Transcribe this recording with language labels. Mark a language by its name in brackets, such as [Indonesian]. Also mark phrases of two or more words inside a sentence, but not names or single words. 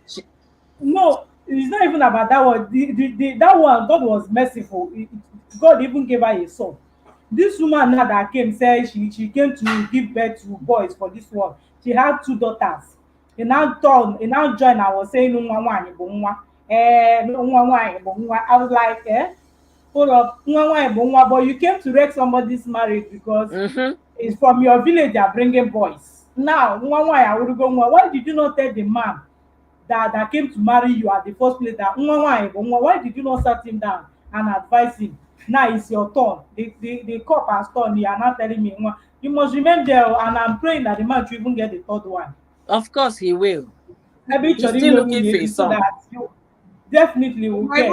[English] no, it's not even about that one. That one, God was merciful. God even gave her a son. This woman now that came said she came to give birth to boys for this one. She had two daughters. He now join. I was saying, [Igbo] nwa nwaanyị bụ nwa. Nwa nwaanyị bụ nwa. [English] I was like, hold up, [Igbo] nwa nwaanyị bụ nwa, [English] but you came to wreck somebody's marriage because Mm-hmm. it's from your village they are bringing boys. Now, [Igbo] nwa nwaanyị awụrụgo nwa. [English] Why did you not tell the man that came to marry you at the first place that [Igbo] nwa nwaanyị bụ nwa? [English] Why did you not sit him down and advise him? Now it's your turn. The cup has turned. You are now telling me nwa. You must remain there, and I'm praying that the man should even get the third one. Of course he will. Maybe He's [Igbo] chọrọ [English] still [Igbo] ime [English] looking [Igbo] nwunye [English] for a [Igbo] di so [English] son. that you definitely you will might